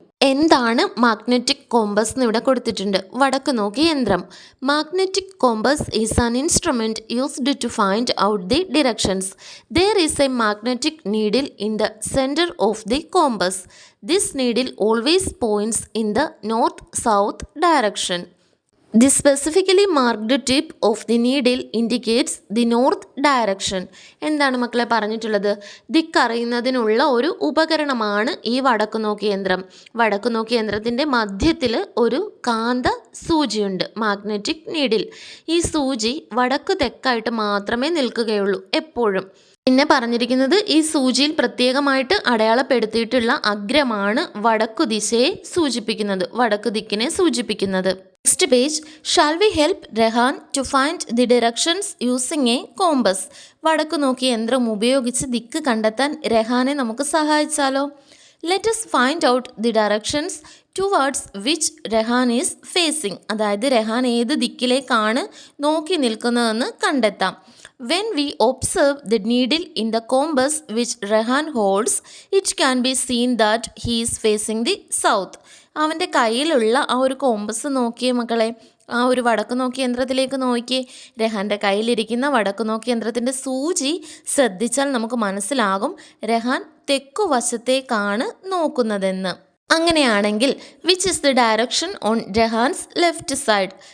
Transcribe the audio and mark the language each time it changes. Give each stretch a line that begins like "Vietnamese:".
Malayalam: എന്താണ് magnetic compass എന്ന് ഇവിടെ കൊടുത്തിട്ടുണ്ട്. വടക്ക് നോക്കി യന്ത്രം.
English: Magnetic compass is an instrument used to find out the directions. There is a magnetic needle in the centre of the compass. This needle always points in the north south direction. The specifically marked tip of the needle indicates the north direction.
Malayalam: എന്താണ് മക്കളെ പറഞ്ഞിട്ടുള്ളത്? ദിക്കറിയുന്നതിനുള്ള ഒരു ഉപകരണമാണ് ഈ വടക്കുനോക്കി യന്ത്രം. വടക്കുനോക്കി യന്ത്രത്തിൻ്റെ മധ്യത്തിൽ ഒരു കാന്ത സൂചിയുണ്ട്, magnetic needle. ഈ സൂചി വടക്ക് തെക്കായിട്ട് മാത്രമേ നിൽക്കുകയുള്ളൂ എപ്പോഴും. പിന്നെ പറഞ്ഞിരിക്കുന്നത് ഈ സൂചിയിൽ പ്രത്യേകമായിട്ട് അടയാളപ്പെടുത്തിയിട്ടുള്ള അഗ്രമാണ് വടക്കു ദിശയെ സൂചിപ്പിക്കുന്നത്, വടക്കു ദിക്കിനെ സൂചിപ്പിക്കുന്നത്. Next page.
English: Shall we help Rahan to find the directions using a compass?
Malayalam: വടക്കു നോക്കി യന്ത്രം ഉപയോഗിച്ച് ദിക്ക് കണ്ടെത്താൻ രഹാനെ നമുക്ക് സഹായിച്ചാലോ?
English: Let us find out the directions towards which Rahan is facing.
Malayalam: അതായത് രഹാൻ ഏത് ദിക്കിലേക്കാണ് നോക്കി നിൽക്കുന്നതെന്ന് കണ്ടെത്താം.
English: When we observe the needle in the compass which Rehan holds, it can be seen that he is facing the south.
Malayalam: അവൻ്റെ കയ്യിലുള്ള ആ ഒരു compass നോക്കിയേ മക്കളെ, ആ ഒരു വടക്ക് നോക്കി യന്ത്രത്തിലേക്ക് നോക്കിയേ. രഹാൻ്റെ കയ്യിലിരിക്കുന്ന വടക്ക് നോക്കി യന്ത്രത്തിൻ്റെ സൂചി ശ്രദ്ധിച്ചാൽ നമുക്ക് മനസ്സിലാകും രഹാൻ തെക്കു വശത്തേക്കാണ് നോക്കുന്നതെന്ന്.
English: അങ്ങനെയാണെങ്കിൽ which is the direction on Rahan's left side?